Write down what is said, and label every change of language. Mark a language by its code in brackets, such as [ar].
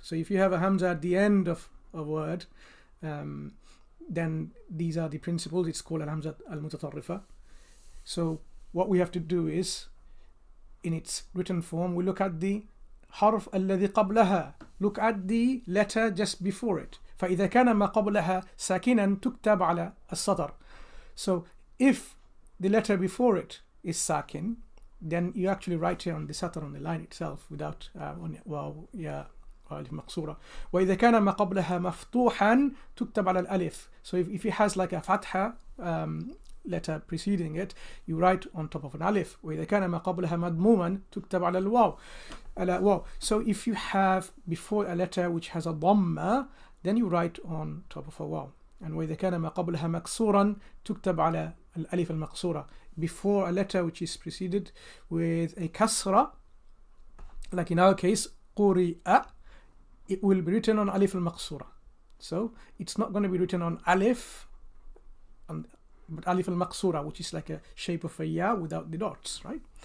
[en] So if you have a hamza at the end of a word, then these are the principles. It's called al-hamza al-mutatarrifa. So what we have to do is, in its written form, we look at the harf alladhi qablaha, look at the letter just before it. [ar] فإذا كان ما قبلها ساكنا تكتب على السطر. [en] So if the letter before it is sakin, then you actually write it on the satar, on the line itself, without [ar] واو يا ألف مقصورة. وإذا كان ما قبلها مفتوحا تكتب على الألف. [en] So if it has like a fatha letter preceding it, you write on top of an alif. [ar] وإذا كان ما قبلها مضموما تكتب على الواو. [en] So if you have before a letter which has a dhamma, then you write on top of a waw. [ar] And وإذا كان ما قبلها مكسورا تكتب على الألف المقصورة. [en] Before a letter which is preceded with a kasra, like in our case قُرِئَ, it will be written on alif al-maqsura. So it's not going to be written on alif, but alif al-maqsura, which is like a shape of a ya without the dots, right?